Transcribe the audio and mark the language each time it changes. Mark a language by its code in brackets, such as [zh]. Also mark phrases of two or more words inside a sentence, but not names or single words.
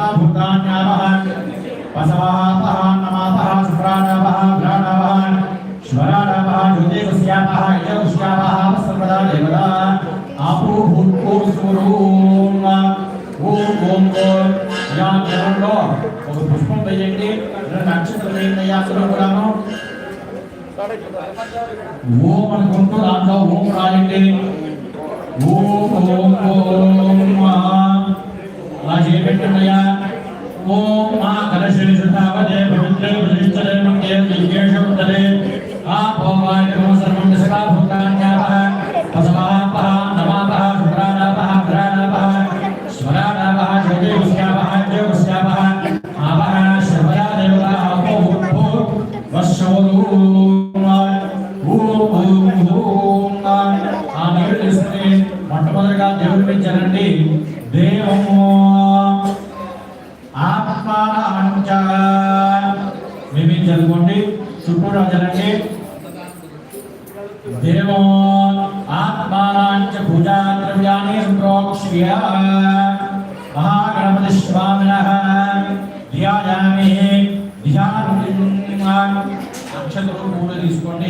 [sa] भूतान्यावः पसवापः नमापः सुप्राणावः घ्राणावः श्वराणावः ज्योतिषस्यावः यजुष्यावः सर्वदा देवता आपो भूतो स्वरूम ओम ओम ओम या केवलो [te] ఒక పుష్పం వేయండి నక్షత్రం వేయండి యాత్రలో కూడాను ఓం అనుకుంటూ దాంట్లో ఓం రాయండి. ఓం ఓం ఓం అలా చేపెట్టండియా. [sa] ओम मा कलशेषु धावते पवित्रे प्रतिष्ठते मंगे दिव्येषु उद्धरे आपो वायुः सर्वं दिशा भूतान्यापः पसमापः नमापः शुक्रानापः घ्रानापः स्वरानापः ज्योतिष्यापः ज्योतिष्यापः आपः शर्वया देवता आपो भूत्भो वश्शोरूम [te] ఆ నీరు తీసుకుని మొట్టమొదటిగా దేవుడి మీద చల్లండి. దేవము ఆత్మానంచ మీ మీద చల్లుకోండి. చుట్టూరా చల్లండి. [sa] దేవో ఆత్మానంచ పూజా ద్రవ్యాన్ని ప్రోక్ష్య మహాగణపతి స్వామినః ధ్యాయామి ధ్యానం [te] అక్షతలు పూలు తీసుకోండి.